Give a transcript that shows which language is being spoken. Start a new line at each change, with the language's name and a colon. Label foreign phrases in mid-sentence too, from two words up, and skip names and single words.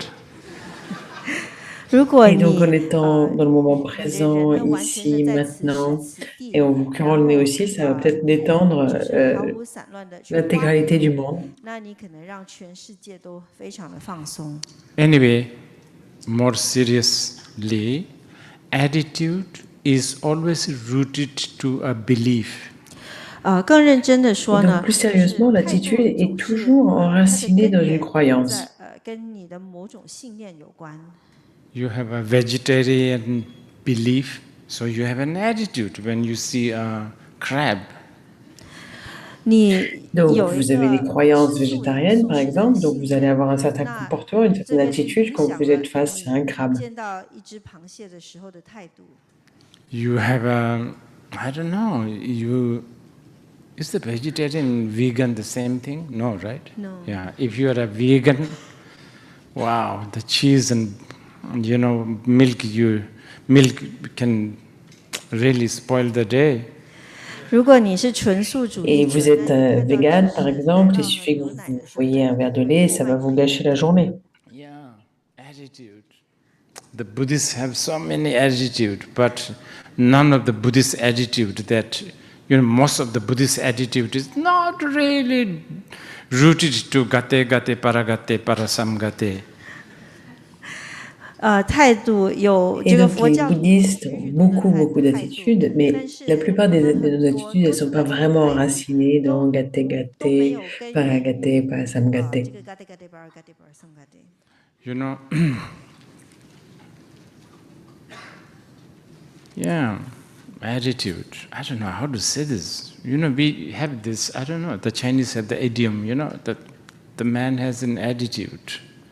Chinese: 如果
French: Et
Chinese: 你
French: donc en étant dans le moment présent, ici, maintenant, et en vous curant le nez aussi, ça va peut-être détendre
Chinese: 毫无散乱的去挖
French: l'intégralité du monde.
Chinese: 那你可能让全世界都非常的放松。
English: Anyway, more seriously, attitude is always rooted to a belief.
Chinese: 更认真的
French: Et
Chinese: 说
French: donc,
Chinese: 呢，
French: plus
Chinese: 就是
French: sérieusement,
Chinese: 态
French: l'attitude
Chinese: 度
French: est
Chinese: 总是
French: toujours
Chinese: 它的
French: enracinée
Chinese: 根
French: dans une
Chinese: 源
French: croyance.
Chinese: 在跟你的某种信念有关。
English: You have a vegetarian belief, so you have an attitude when you see a crab.
Chinese: 你
French: Donc,
Chinese: 有一
French: vous avez des
Chinese: 个
French: croyances
Chinese: 吃素的
French: végétariennes,
Chinese: 素
French: par
Chinese: 食的
French: exemple, donc
Chinese: 信
French: vous allez
Chinese: 念，
French: avoir un certain
Chinese: 那
French: comportement, une
Chinese: 这
French: certaine
Chinese: 个是
French: attitude
Chinese: 影
French: quand
Chinese: 响
French: vous
Chinese: 了
French: êtes face à un
Chinese: 你
French: crabe.
Chinese: 见到一只螃蟹的时候的态度。
English: You have a, I don't know, is the vegetarian vegan the same thing? No, right? No. Yeah, if you are a vegan, wow, the cheese and, milk can really spoil the day.
Chinese: 如果你是纯素主
French: Et
Chinese: 义
French: vous
Chinese: 者，
French: êtes
Chinese: 那你看到
French: vegan,
Chinese: 芝
French: par
Chinese: 士、奶
French: exemple,
Chinese: 酪
French: il
Chinese: 和
French: suffit que
Chinese: 牛
French: vous
Chinese: 奶的时候，
French: voyez un verre de lait, ça va vous gâcher la journée.
English: Yeah, attitude. The Buddhists have so many attitude, but none of the Buddhist attitude that, most of the Buddhist attitude is not really rooted to
Sanskrit: gate, gate, paragate, parasamgate.
Chinese: 态度有
French: Et
Chinese: 这个
French: donc
Chinese: 佛
French: les
Chinese: 教里
French: bouddhistes
Chinese: 有
French: ont
Chinese: 许多的
French: beaucoup
Chinese: 态度，
French: d'attitudes,
Chinese: 但
French: mais
Chinese: 是
French: la plupart
Chinese: 他
French: de
Chinese: 很
French: nos
Chinese: 多
French: attitudes, elles
Chinese: 各
French: ne sont
Chinese: 种
French: pas
Chinese: 各样的
French: vraiment
Chinese: 态度
French: enracinées dans
Chinese: 都
French: gâté,
Chinese: 都没
French: gâté,
Chinese: 有根源
French: paragate,
Chinese: 于
French: parasam
Chinese: 这
French: gâté.
Chinese: 个
Sanskrit: gate gate bar gate bar sam gate。
English: You know, yeah, attitude. I don't know how to say this. We have this, I don't know, the Chinese have the idiom, that the man has an attitude.